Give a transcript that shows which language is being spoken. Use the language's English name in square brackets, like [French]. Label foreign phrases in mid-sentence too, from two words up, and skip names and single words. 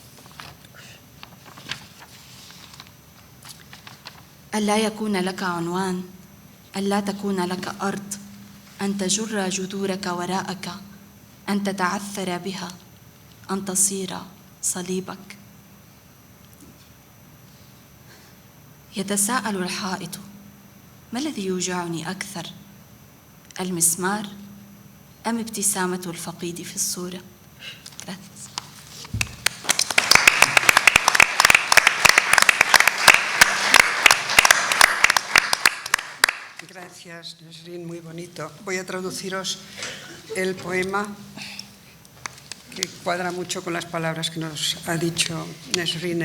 [Arabic] ألا يكون لك عنوان، ألا تكون لك أرض، أن تجر جذورك وراءك، أن تتعثر بها، أن تصير صليبك. يتساءل الحائط: ما الذي يوجعني أكثر، المسمار أم ابتسامة الفقيد في الصورة؟ [Spanish] Gracias, Nesrin, muy bonito. Voy a traduciros el poema, que cuadra mucho con las palabras que nos ha dicho Nesrin.